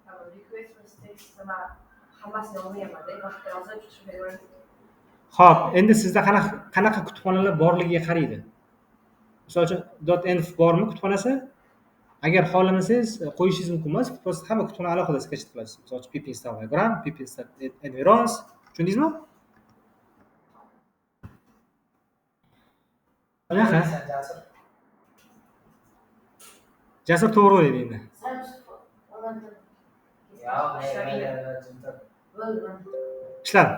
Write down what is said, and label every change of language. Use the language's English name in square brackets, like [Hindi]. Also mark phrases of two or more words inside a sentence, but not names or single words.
[Uzbek] Xo'p, endi sizda qanaqa kutubxonalar borligiga qaraydi. Misol uchun .env bormi kutubxonasi? Agar xohlamasangiz qo'yishingiz mumkin emas. Просто hamma kutubxona alohida sketchat qilasiz. Misol uchun [English] pip install program, pip install environs. [Uzbek] Tushundingizmi? Qanaqa? Jasur to'g'ri o'ylaydi endi. Ishladi.